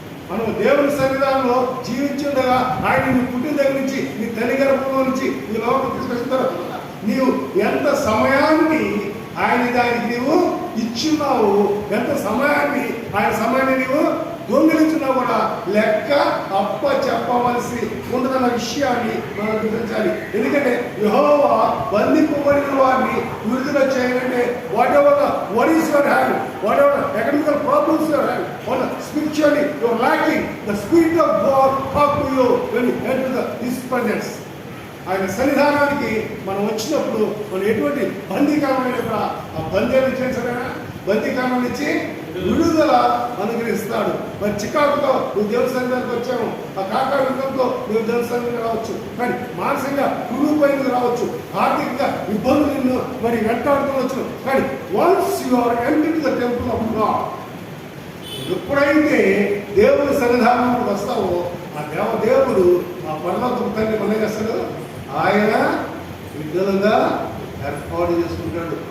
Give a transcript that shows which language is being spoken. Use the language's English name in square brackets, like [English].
[Telugu] మనం దేవుని సన్నిధానంలో జీవించుండగా ఆయన నీ పుట్టిన దగ్గర నుంచి, నీ తల్లి గర్భంలో నుంచి ఈ లోపల తీసుకొచ్చిన తర్వాత నీవు ఎంత సమయాన్ని ఆయన దానికి నీవు ఇచ్చున్నావు, ఎంత సమయాన్ని ఆయన సమయాన్ని నీవు దొంగిలించినా కూడా లెక్క అప్ప చెప్పవలసి ఉంటుందన్న విషయాన్ని మనం గుర్తించాలి. ఎందుకంటే యెహోవా బంధింపబడిన వారిని విడుదల చేయాలంటే [English] what is your hand, whatever economical problems you have, or spiritually you are lacking, the Spirit of God talk to you when you enter His presence. [Telugu] ఆయన సన్నిధానానికి మనం వచ్చినప్పుడు మనం ఎటువంటి బందీకారమైన కూడా ఆ బందీలు చేశారైనా బందీకారం నుంచి విడుదల అనుగ్రహిస్తాడు. మరి చికాకుతో నువ్వు దేవుని సన్నిధానికి వచ్చాము, ఆ కాకావిధంతో నువ్వు దేవుని సన్నిధికి రావచ్చు, కానీ మానసికంగా కుళ్ళిపోయినది రావచ్చు, ఆర్థికంగా ఇబ్బందులు నిన్ను మరి వెంటాడుతూ, కానీ [English] once you are entered the temple of God, [Telugu] ఎప్పుడైతే దేవుని సన్నిధానంలో వస్తావో ఆ దేవుడు ఆ పరలోకపు తండ్రి మనం చేస్తాడు, ఆయన విడుదలగా ఏర్పాటు చేసుకుంటాడు.